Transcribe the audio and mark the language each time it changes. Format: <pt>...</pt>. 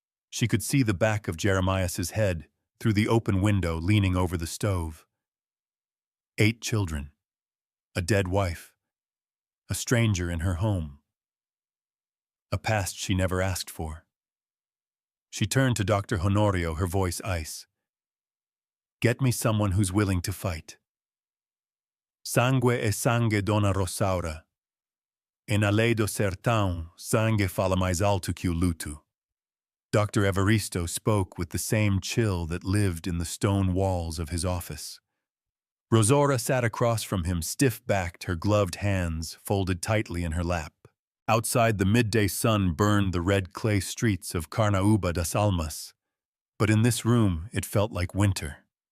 <en>She could see the back of Jeremias's head through the open window leaning over the stove. 8 children. A dead wife. A stranger in her home. A past she never asked for. She turned to Dr. Honorio, her voice ice. "Get me someone who's willing to fight.</en> <pt>Sangue e sangue, Dona Rosaura. E na lei do sertão, sangue fala mais alto que o luto."</pt> <en>Dr. Evaristo spoke with the same chill that lived in the stone walls of his office. Rosora sat across from him, stiff-backed, her gloved hands folded tightly in her lap. Outside, the midday sun burned the red clay streets of Carnaúba das Almas, but in this room it felt like winter.</en>